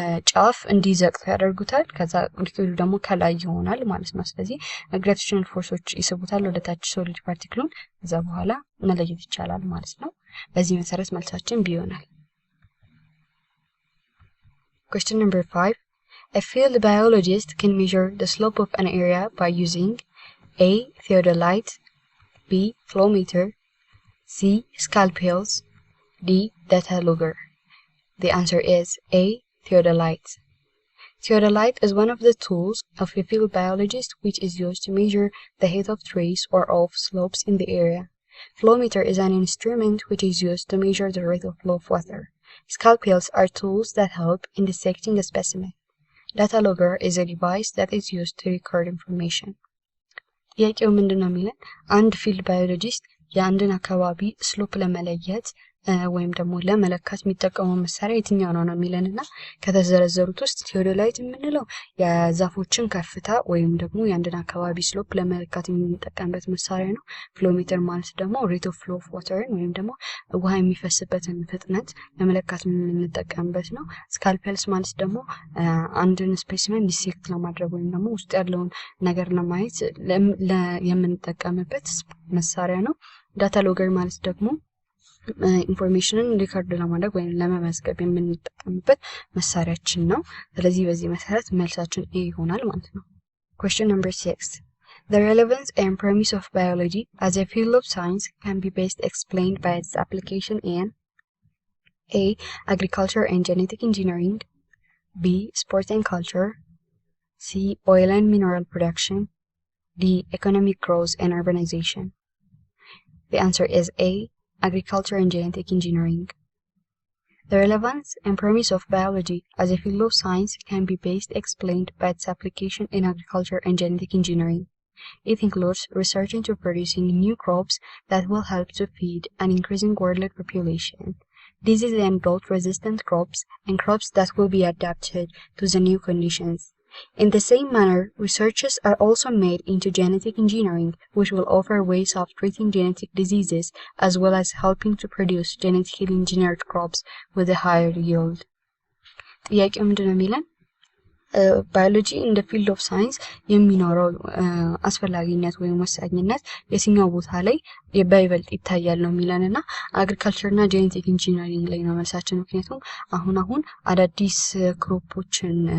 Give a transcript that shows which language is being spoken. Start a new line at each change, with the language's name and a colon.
Amharic: ጫፍ እንዲዘቅጡ ያደርጉታል። ከዛ ሊኩዊዱ ደግሞ ከላይ ይሆናል ማለት ነው። ስለዚህ ግራቪቴሽናል ፎርሶች ይስቡታል ወደ ታች ሶሊድ ፓርቲክሉን። ከዛ በኋላ መለየት ይቻላል ማለት ነው። በዚህ መሰረት መልሳችን ቢ ይሆናል።
English: Question number 5. A field biologist can measure the slope of an area by using A. Theodolite, B. Flow meter, C. Scalpels, D. Data logger. The answer is A. Theodolite. Theodolite is one of the tools of a field biologist which is used to measure the height of trees or of slopes in the area. Flow meter is an instrument which is used to measure the rate of flow of water. Scalpels are tools that help in dissecting a specimen. Data logger is a device that is used to record information.
Amharic: ጥያቄው ምንድነው የሚለን አንድ ፊልድ ባዮሎጂስት የአንድን አካባቢ ስሎፕ ለመለየት ወይም ደግሞ ለመለካት የሚጠቀመው መሳሪያ የትኛው ነው የሚለንና ከተዘረዘሩት ውስጥ ቴዎዶላይት የምንለው የዛፎችን ከፍታ ወይም ደግሞ የአንድን አካባቢ ስሎፕ ለመለካት የምንጠቀምበት መሳሪያ ነው። ፍሎሜትር ማለት ደግሞ ሬት ኦፍ ፍሎ ኦፍ ዋተር ወይም ደግሞ ውሃ የሚፈስበትን ፍጥነት ለመለካት የምንጠቀምበት ነው። ስካልፔልስ ማለት ደግሞ አንድን ስፔሲመን ዲሴክት ለማድረግ ወይም ደግሞ ውስጥ ያለውን ነገር ለማየት የምንጠቀምበት መሳሪያ ነው። ዳታ ሎገር ማለት ደግሞ ኢንፎርሜሽንን ሪከርድ ለማድረግ ወይም ለመመዝገብ የምንጠቀምበት መሳሪያችን ነው። ስለዚህ በዚህ መሰረት መልሳችን ኤ ይሆናል ማለት ነው።
English: Question number 6. The relevance and premise of biology as a field of science can be best explained by its application in A. Agriculture and genetic engineering, B. Sport and culture, C. Oil and mineral production, D. Economic growth and urbanization. The answer is A. Agriculture and genetic engineering. The relevance and premise of biology as a field of science can be best explained by its application in agriculture and genetic engineering. It includes research into producing new crops that will help to feed an increasing world population, disease and drought-resistant crops, and crops that will be adapted to the new conditions. In the same manner, researches are also made into genetic engineering, which will offer ways of treating genetic diseases as well as helping to produce genetically engineered crops with a higher yield.
Amharic: ጥያቄው ምንድነው የሚለን ባዮሎጂ እንደ ፊልድ ኦፍ ሳይንስ የሚኖረው አስፈላጊነት ወይም ወሳኝነት የትኛው ቦታ ላይ በይበልጥ ይታያል ነው የሚለንና አግሪካልቸርና ጄኔቲክ ኢንጂነሪንግ ላይ ነው መልሳችን። ምክንያቱም አሁን አዳዲስ ክሮፖችን